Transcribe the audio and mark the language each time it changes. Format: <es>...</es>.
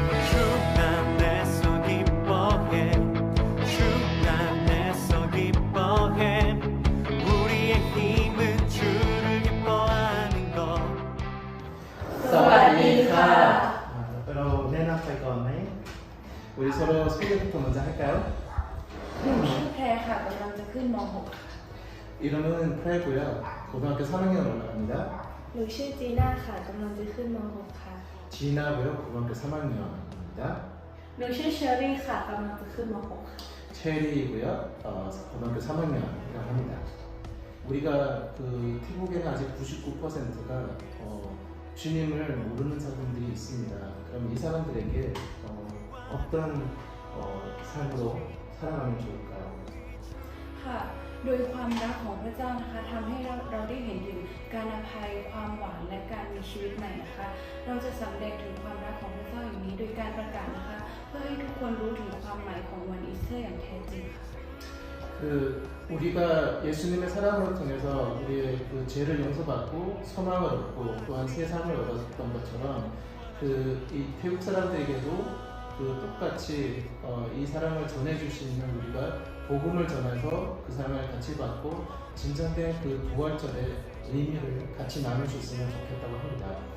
<ko>주 안에서 기뻐해, 주 안에서 기뻐해, 우리의 힘은 주를 기뻐하는 것.</ko> <th>สวัสดีค่ะ เราแนะนำไปก่อนไหม</th> <ko>우리 서로 소개부터 먼저 할까요?</ko> <th>หนูชื่อแพรค่ะกำลังจะขึ้นม .6 ค่ะ</th> <ko>이름은 프레고요. 고등학교 3학년 올라갑니다.</ko> <th>หนูชื่อจีน่าค่ะกำลังจะขึ้นม .6 ค่ะ</th> <ko>지나고요. 고등학교 3학년입니다.</ko> <th>หนูชื่อเชอรี่ค่ะกำลังจะขึ้นม .6 ค่ะ</th> <ko>체리이고요. 고등학교 3학년이라고 합니다. 우리가 그 태국에는 아직 99%가 주님을 모르는 사람들이 있습니다. 그럼 이 사람들에게 어떤 삶으로 살아가면 좋을까요?</ko> <th>ค่ะ โดยความรักของพระเจ้านะคะทำให้เราได้เห็นถึงการอภัยความหวานและการมีชีวิตใหม่นะคะเราจะสำแดงถึงความรักของพระเจ้าอย่างนี้โดยการประกาศนะคะเพื่อให้ทุกคนรู้ถึงความหมายของวันอีสเตอร์อย่างแท้จริงค่ะ</th> <ko>우리가 예수님의 사랑을 통해서 우리의 그 죄를 용서받고 소망을 얻고 또한 세상을 얻었던 것처럼 이 태국 사람들에게도 똑같이 이 사랑을 전해줄 수 있는 우리가 복음을 전해서 그 사랑을 같이 받고 진정된 그 부활절의 의미를 같이 나눌 수 있으면 좋겠다고 합니다.</ko>